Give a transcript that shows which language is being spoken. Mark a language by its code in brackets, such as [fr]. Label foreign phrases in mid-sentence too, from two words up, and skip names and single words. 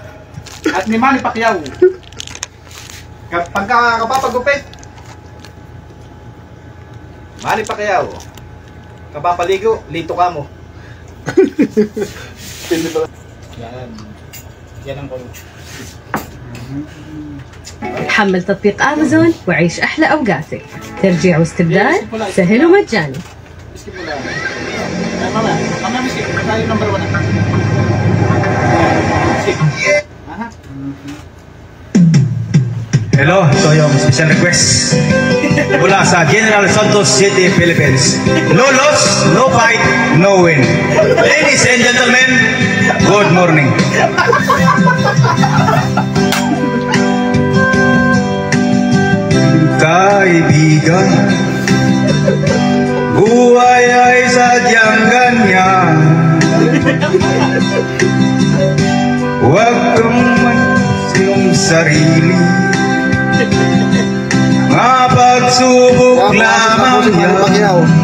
[tl] At ni Manny Pacquiao. Pagka kapapagupit. Manny Pacquiao. Kapapaligo, lito ka mo. Yan. Yan ang kulo. [ar] حمل تطبيق امازون وعيش احلى اوقاتك. ترجيع واستبدال سهل ومجاني. [tl] Hello, ito yung [en] special request [tl] mula sa General Santos City, Philippines. [en] No loss, no fight, no win. Ladies and gentlemen, good morning. [tl] Kaibigan, buhay ay sadyang ganyan. Huwag kang magsiyong sarili, mapagsubok lamang yan.